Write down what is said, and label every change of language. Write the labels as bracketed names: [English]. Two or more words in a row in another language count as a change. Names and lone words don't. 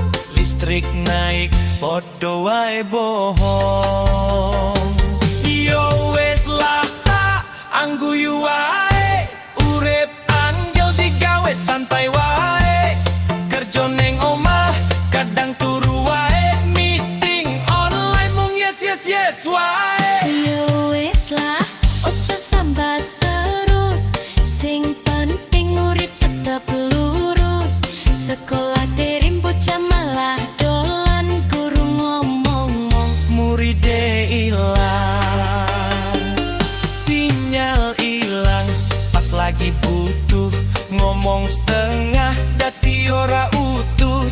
[Javanese] Listrik naik podo wae bohong. Yo wes lah tak angguyu wae, urip angel digawe santai wae. Kerja neng omah kadang turu wae, [English] meeting online [Javanese] mung yes yes yes wae. yo wes lah ojo sambat terus, sing penting urip tetep lurus. Sekolah derim bocah malah dolan, guru ngomong-ngomong Muride ilang, sinyal ilang, pas lagi butuh ngomong setengah dadi ora utuh.